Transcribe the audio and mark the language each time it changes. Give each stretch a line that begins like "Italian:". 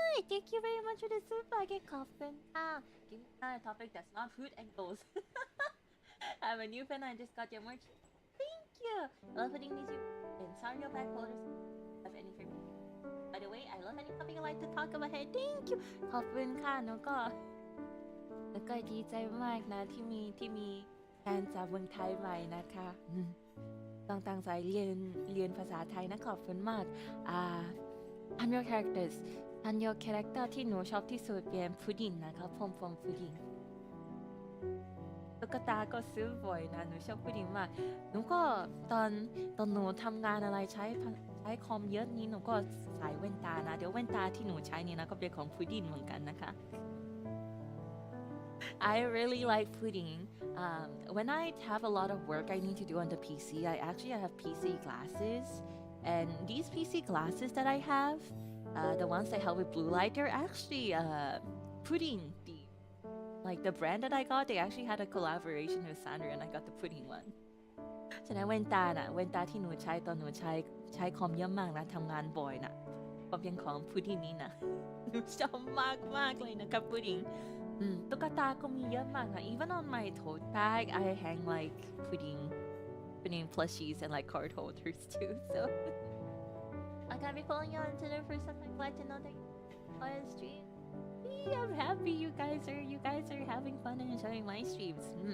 English: Thank you very much for the super get coffin. Give me a topic that's not food and goals. I have a new pen. I just got your merch. Thank you. I love putting these in Sanrio pack holders. Have any for me? By the way, I love any topic I like to talk about. Hey, thank you.
Thai: ขอบคุณค่ะแล้วก็ดีใจมากนะที่มีแฟนจากเมืองไทยใหม่นะคะต้องตั้งใจเรียนภาษาไทยนะขอบคุณมากSanrio characters Sanrio character ที่หนูชอบที่สุดเป็นพุดดิ้งนะครับผมพุดดิ้ง ตุ๊กตาก็ซื้อบ่อยนะหนูชอบพุดดิ้งมากหนูก็ตอนหนูทำงานอะไรใช้คอมเยอะนี้หนูก็ใส่แว่นตานะเดี๋ยวแว่นตาที่หนูใช้นี่นะก็เป็นของพุดดิ้งเหมือนกันนะคะ
English: I really like pudding. When I have a lot of work I need to do on the PC, I actually have PC glasses, and these PC glasses that I have, the ones that help with blue light, they're actually pudding themed. Like the brand that I got, they actually had a collaboration with Sanrio, and I got the pudding one.
Thai: ฉะนั้นแว่นตาที่หนูใช้ตอนหนูใช้คอมเยอะมากนะทำงานบ่อยนะก็เป็นของพุดดิ้งนี้นะหนูชอบมากเลยนะครับพุดดิ้งตุ๊กตาก็มีเยอะมากนะ
English: Even on my tote bag I hang like pudding plushies and like card holders too. So I gotta be following you on Twitter for something. Glad to know that you on stream. I'm happy you guys are having fun and enjoying my streams.